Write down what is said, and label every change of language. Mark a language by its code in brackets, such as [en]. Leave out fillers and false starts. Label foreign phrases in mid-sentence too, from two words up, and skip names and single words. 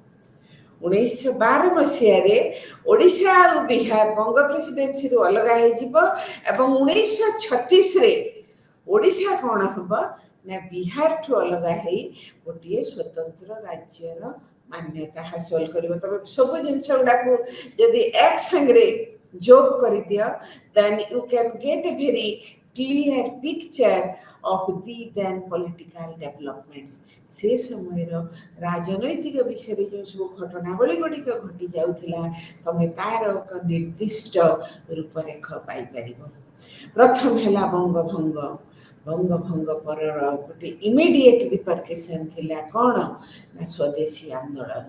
[or] 1912 ମସିହାରେ ଓଡ଼ିଶା ଆଉ ବିହାର ବଙ୍ଗ ପ୍ରେସିଡେନ୍ସିରୁ ଅଲଗା ହେଇଯିବ ଏବଂ 1936ରେ ଓଡ଼ିଶା କ'ଣ ହବ ନା ବିହାରଠୁ ଅଲଗା ହେଇ ଗୋଟିଏ ସ୍ୱତନ୍ତ୍ର ରାଜ୍ୟର ମାନ୍ୟତା ହାସଲ କରିବ। ତମେ ସବୁ ଜିନିଷ ଗୁଡ଼ାକୁ ଯଦି ଏକ ସାଙ୍ଗରେ ଯୋଗ କରିଦିଅ, [en] then you can get a very clear picture of the then political developments। [or] ସେ ସମୟର ରାଜନୈତିକ ବିଷୟରେ ଯେଉଁ ସବୁ ଘଟଣାବଳୀ ଗୁଡ଼ିକ ଘଟି ଯାଉଥିଲା, ତମେ ତାର ଏକ ନିର୍ଦ୍ଦିଷ୍ଟ ରୂପରେଖ ପାଇପାରିବ। ପ୍ରଥମ ହେଲା ବଙ୍ଗଭଙ୍ଗ। ବଙ୍ଗଭଙ୍ଗ ପରର ଗୋଟେ [en] immediate repercussion [or] ଥିଲା କ'ଣ ନା ସ୍ୱଦେଶୀ ଆନ୍ଦୋଳନ।